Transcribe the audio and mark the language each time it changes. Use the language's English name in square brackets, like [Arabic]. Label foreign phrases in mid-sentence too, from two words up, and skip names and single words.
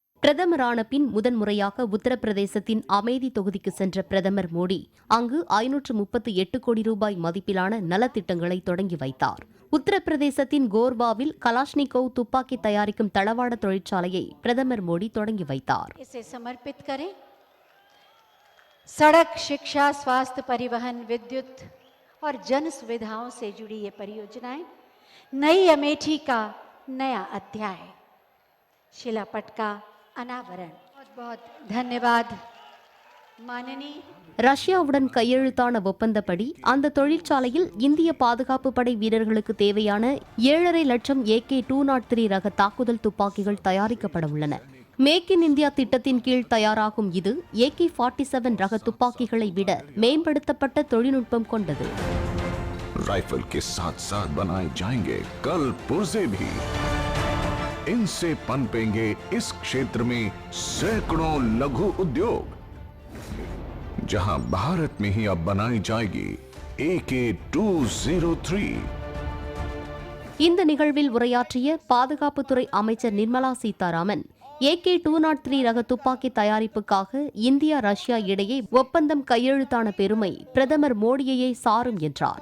[Tamil] பிரதமரான பின் முதன்முறையாக உத்தரப்பிரதேசத்தின் அமேதி தொகுதிக்கு சென்ற பிரதமர் மோடி அங்கு 538 கோடி ரூபாய் மதிப்பிலான நலத்திட்டங்களை தொடங்கி வைத்தார். உத்தரப்பிரதேசத்தின் கோர்பாவில் கலாஷ்னிகோவ் துப்பாக்கி தயாரிக்கும் தளவாட தொழிற்சாலையை பிரதமர் மோடி தொடங்கி வைத்தார். [Hindi] सड़क, शिक्षा, स्वास्थ्य, परिवहन, विद्युत और जन सुविधाओं से जुड़ी ये परियोजनाएं नई अमेठी का नया अध्याय, शिलापट का अनावरण. बहुत बहुत धन्यवाद माननीय. [Tamil] ரஷ்யாவுடன் கையெழுத்தான ஒப்பந்தப்படி அந்த தொழிற்சாலையில் இந்திய பாதுகாப்பு படை வீரர்களுக்கு தேவையான 7.5 லட்சம் AK-203 ரக தாக்குதல் துப்பாக்கிகள் தயாரிக்கப்பட உள்ளன. மேக் இன் இந்தியா திட்டத்தின் கீழ் தயாராகும் இது AK-47 ரக துப்பாக்கிகளை விட மேம்படுத்தப்பட்ட தொழில்நுட்பம் கொண்டது. [Hindi] राइफल के साथ साथ बनाए जाएंगे कल पुर्जे भी. इनसे पनपेंगे इस क्षेत्र में सैकड़ों लघु उद्योग, जहां भारत में ही अब बनाई जाएगी AK-203. [Tamil] இந்த நிகழ்வில் உரையாற்றிய பாதுகாப்புத்துறை அமைச்சர் நிர்மலா சீதாராமன் AK-203 ரக துப்பாக்கி தயாரிப்புக்காக இந்தியா ரஷ்யா இடையே ஒப்பந்தம் கையெழுத்தான பெருமை பிரதமர் மோடியையே சாரும் என்றார்.